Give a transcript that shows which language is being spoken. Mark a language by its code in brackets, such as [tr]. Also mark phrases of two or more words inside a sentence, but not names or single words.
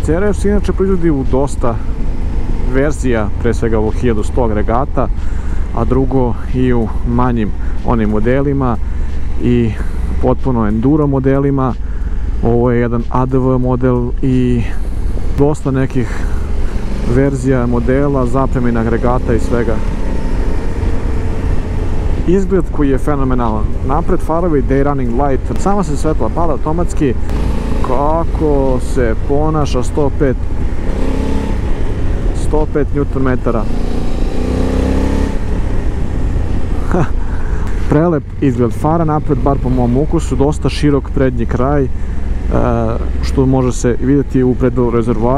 [sr] CRF se inače proizvodi u dosta verzija, pre svega ovog 1100 agregata, a drugo i u manjim onim modelima i potpuno enduro modelima. Ovo je jedan ADV model i dosta nekih verzija modela, zapremina agregata i svega. Izgled koji je fenomenalan. Napred farovi [en] day running light, [sr] sama se svetla pada automatski. Kako se ponaša 105 Nm. Prelep izgled fara napred, bar po mom ukusu, dosta širok prednji kraj, što može se vidjeti u predelu rezervoara.